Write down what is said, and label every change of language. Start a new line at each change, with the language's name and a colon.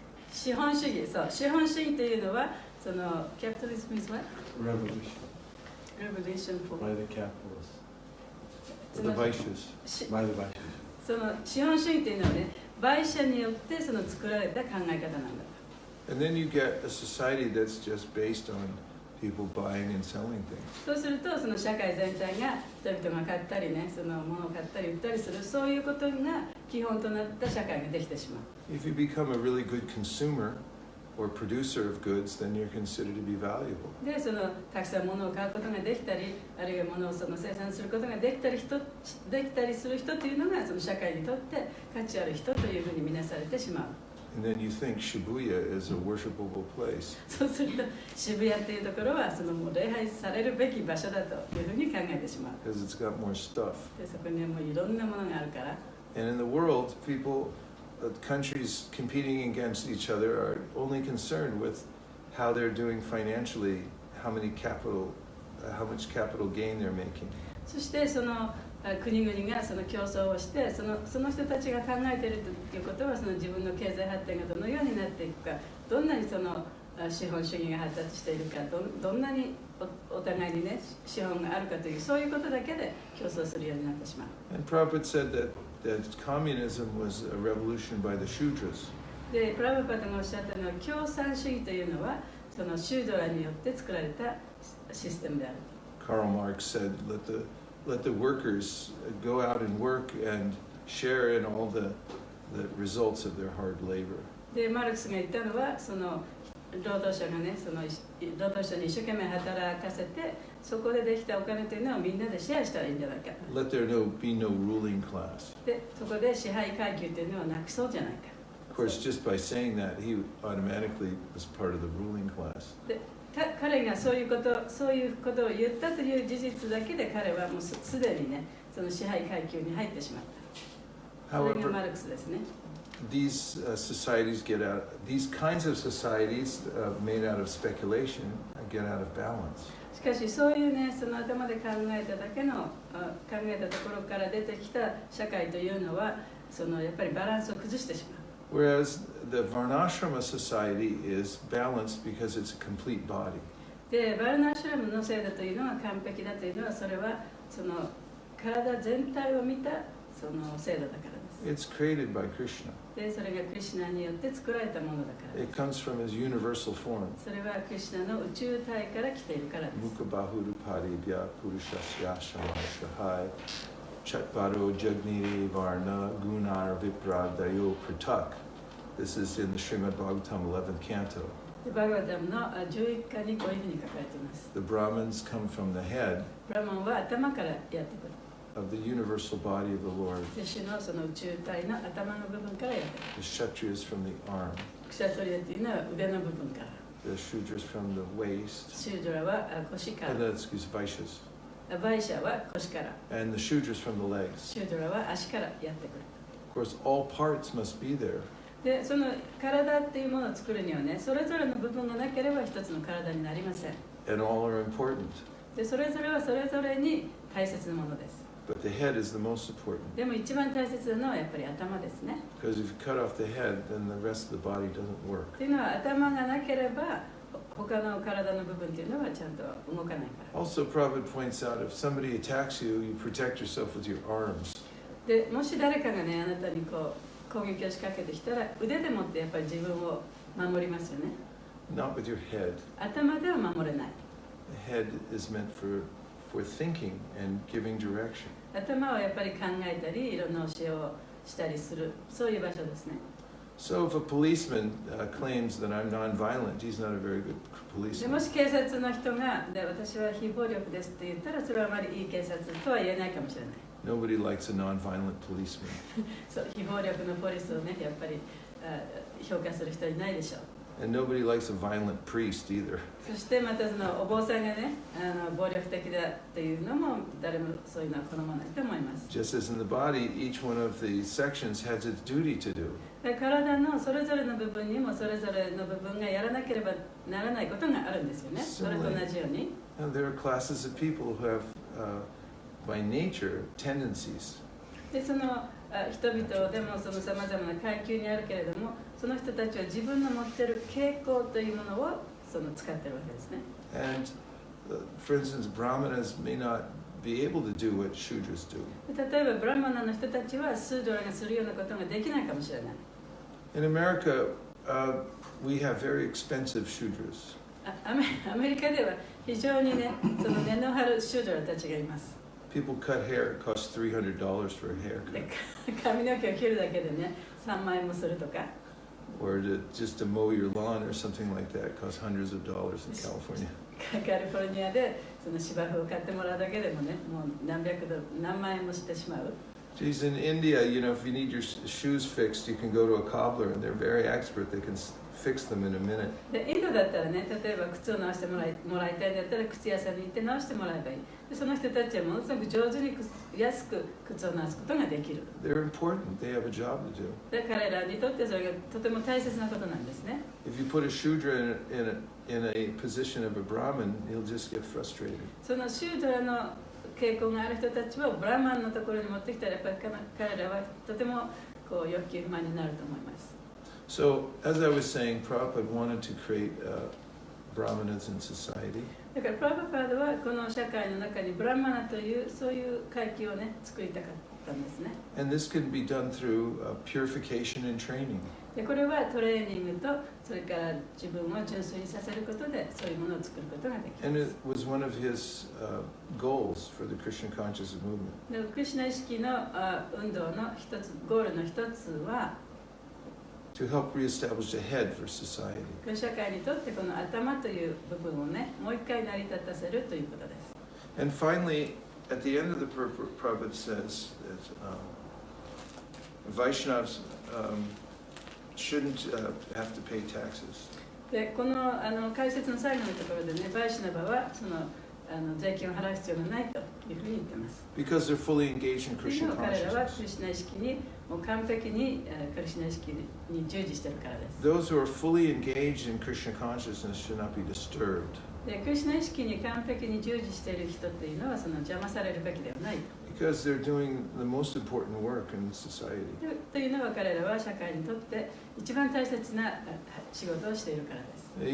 Japanese: 資本主義、そう資本主義というのはキャピタリズム
English: is what? Revolution for by the capitalists. The Vaishyas. By the Vaishyas.
Japanese: 資本主義というのはね、売者によって作られた考え方なんだ。
English: And then you get a society that's just based on people buying and selling things.
Japanese: そうすると社会全体が人々が買ったりね、物を買ったり売ったりするそういうことが基本となった社会ができてしまう。
English: If you become a really good consumer or producer of goods, then you're considered to be valuable.
Japanese: でたくさん物を買うことができたり、あるいは物を生産することができたりする人というのが社会にとって価値ある人というふうに見なされてしまう。
English: And then you think Shibuya is a worshipable place.
Japanese: そうすると渋谷というところはもう礼拝されるべき場所だというふうに考えてしまう。
English: Because it's got more stuff.
Japanese: でそこにはもういろんなものがあるから。
English: And in the world, countries competing against each other are only concerned with how they're doing financially, how much capital gain they're making.
Japanese: そして国々が競争をしてその人たちが考えているということは自分の経済発展がどのようになっていくか、どんなに資本主義が発達しているか、どんなにお互いにね資本があるかというそういうことだけで競争するようになってしまう。
English: And Prabhupada said that communism was a revolution by the Shudras.
Japanese: で、プラブパータがおっしゃったのは共産主義というのはシュードラによって作られたシステムである。
English: Karl Marx said, let the workers go out and work and share in all the results of their hard labor.
Japanese: で、マルクスが言ったのは労働者がね、その労働者に一生懸命働かせて、そこでできたお金というのをみんなでシェアしたらいいんじゃないか。
English: Let there be no ruling class.
Japanese: で、そこで支配階級というのをなくそうじゃないか。
English: Of course, just by saying that, he automatically was part of the ruling class.
Japanese: で、彼がそういうことを言ったという事実だけで彼はもうすでにね、その支配階級に入ってしまった。それがマ
English: However,
Japanese: ルクスですね。
English: these societies these kinds of societies made out of speculation get out of balance.
Japanese: しかしそういうね、その頭で考えただけの考えたところから出てきた社会というのは、そのやっぱりバランスを崩してしまう。
English: Whereas the Varnashrama society is balanced because it's a complete body.
Japanese: で、バルナーシュラムの制度というのは完璧だというのは、それはその体全体を見たその制度だからです。
English: It's created by Krishna.
Japanese: で、それがクリシュナによって作られたものだからで
English: It comes from his universal form.
Japanese: す。それはクリシュナの宇宙体から来ているからです。
Sanskrit: Mukhabahurupadibhya purushasya shamasahai chatbaro jagniri varna gunar vipradayo pratak.
English: This is in the Srimad Bhagavatam 11th canto.
Japanese: で、バガバタムの11巻にこういうふうに書かれています。
English: The Brahmins come from the head
Japanese: ブラマンは頭からやってくる。
English: of the universal body of the Lord.
Japanese: で、主のその宇宙体の頭の部分からやってくる。
English: The Kshatriyas from the arm.
Japanese: クシャトリアというのは腕の部分から。
English: The Shudras from the waist.
Japanese: シュードラは腰から。
English: Excuse Vaishyas.
Japanese: バイシャは腰から。
English: And the Shudras from the legs.
Japanese: シュードラは足からやってくる。
English: Of course, all parts must be there.
Japanese: で、その体っていうものを作るにはね、それぞれの部分がなければ一つの体になりません。
English: And all are important.
Japanese: で、それぞれはそれぞれに大切なものです。
English: But the head is the most important.
Japanese: でも一番大切なのはやっぱり頭ですね。
English: Because if you cut off the head, then the rest of the body doesn't work.
Japanese: っていうのは頭がなければ他の体の部分っていうのはちゃんと動かないから。
English: Also, Prabhupada points out if somebody attacks you, you protect yourself with your arms.
Japanese: で、もし誰かがね、あなたにこう攻撃を仕掛けてきたら腕でもってやっぱり自分を守りますよね。
English: Not with your head.
Japanese: 頭では守れない。
English: The head is meant for thinking and giving direction.
Japanese: 頭はやっぱり考えたりいろんな教えをしたりする、そういう場所ですね。
English: So if a policeman claims that I'm nonviolent, he's not a very good
Japanese: で
English: policeman.
Japanese: もし警察の人がで私は非暴力ですって言ったらそれはあまりいい警察とは言えないかもしれない。
English: Nobody likes a nonviolent policeman.
Japanese: そう、非暴力のポリスをね、やっぱり評価する人はいないでしょう。
English: And nobody likes a violent priest either.
Japanese: そしてまたそのお坊さんがね、暴力的だっていうのも誰もそういうのは好まないと思います。
English: Just as in the body, each one of the sections has its duty to do.
Japanese: で、体のそれぞれの部分にもそれぞれの部分がやらなければならないことがあるんですよね。それと同じように。
English: And there are classes of people who have, by nature, tendencies.
Japanese: で、その人々でもそのさまざまな階級にあるけれども、その人たちは自分の持っている傾向というものをその使っているわけですね。
English: And, for instance, Brahmanas may not be able to do what Shudras do.
Japanese: 例えばブラマナの人たちはスードラがするようなことができないかもしれない。
English: In America, we have very expensive Shudras.
Japanese: アメリカでは非常にね、その根の張るシュードラたちがいます。
English: People cut hair, it costs $300 for a
Japanese: で
English: haircut.
Japanese: 髪の毛を切るだけでね、3万円もするとか。
English: Or just to mow your lawn or something like that costs hundreds of dollars in California.
Japanese: カリフォルニアでその芝生を買ってもらうだけでもね、もう何百ドル、何万円もしてしまう。
English: Geez, in India, if you need your shoes fixed, you can go to a cobbler and they're very expert. They can fix them in a minute.
Japanese: で、インドだったらね、例えば靴を直してもらいたいんだったら靴屋さんに行って直してもらえばいい。で、その人たちはものすごく上手に安く靴を直すことができる。
English: They're important. They have a job to do.
Japanese: で、彼らにとってそれがとても大切なことなんですね。
English: If you put a Shudra in a position of a Brahmin, he'll just get frustrated.
Japanese: そのシュードラの傾向がある人たちをブラマンのところに持ってきたらやっぱり彼らはとてもこう欲求不満になると思います。
English: So, as I was saying, Prabhupada wanted to create Brahmanas in society.
Japanese: だからプラブパードはこの社会の中にブラマナというそういう階級をね作りたかったんですね。
English: And this can be done through purification and training.
Japanese: でこれはトレーニングとそれから自分を純粋にさせることでそういうものを作ることができ
English: And
Japanese: ま
English: it
Japanese: す。
English: was one of his goals for the Krishna consciousness movement.
Japanese: でクリシュナ意識の運動の一つゴールの一つは
English: to help reestablish the head for society.
Japanese: 社会にとってこの頭という部分をね、もう一回成り立たせるということです。
English: And finally, at the end of the Prabhupada says that Vaishnavas shouldn't have to pay taxes.
Japanese: で、この解説の最後のところでね、バイシュナバはその税金を払う必要がないというふうに言ってます。
English: Because they're fully engaged in
Japanese: という
English: Krishna
Japanese: のは彼らはク
English: consciousness.
Japanese: リシュナ意識にもう完璧にクリシュナ意識に従事しているからです。
English: Those who are fully engaged in Krishna consciousness should not be disturbed.
Japanese: で、クリシュナ意識に完璧に従事している人っていうのはその邪魔されるべきではない。
English: Because they're doing the most important work in society.
Japanese: というのは彼らは社会にとって一番大切な仕事をしているからです。